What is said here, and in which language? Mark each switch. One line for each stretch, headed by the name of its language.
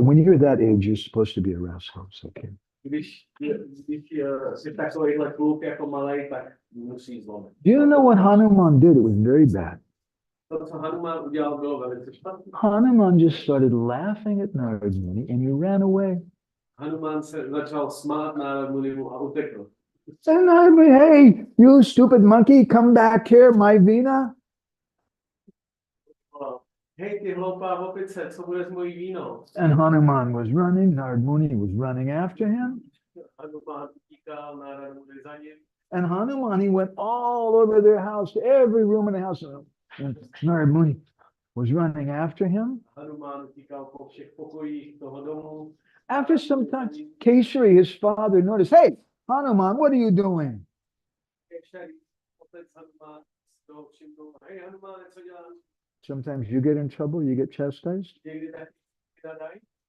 English: When you're that age, you're supposed to be a rascal. It's okay.
Czech: Když jsi takovýhle kluk jako malej, tak musí zlomit.
English: Do you know what Hanuman did? It was very bad.
Czech: To, co Hanuman udělal, bylo velice špatné.
English: Hanuman just started laughing at Narad Muni and he ran away.
Czech: Hanuman se začal smát Narad Munimu a utekl.
English: And Narad Muni, hey, you stupid monkey, come back here, my Vina.
Czech: Hej, ty hloupá opice, co bude s mojí vínou?
English: And Hanuman was running, Narad Muni was running after him.
Czech: Hanuman utíkal, Narad Muni za ním.
English: And Hanuman, he went all over their house, to every room in the house. And Narad Muni was running after him.
Czech: Hanuman utíkal po všech pokojích toho domu.
English: After some time, Keshari, his father, noticed, hey, Hanuman, what are you doing?
Czech: Kešari, otec Hanuman, z toho všimnul. Hej, Hanuman, co děláš?
English: Sometimes you get in trouble, you get chastised.
Czech: Někdy tak vydají?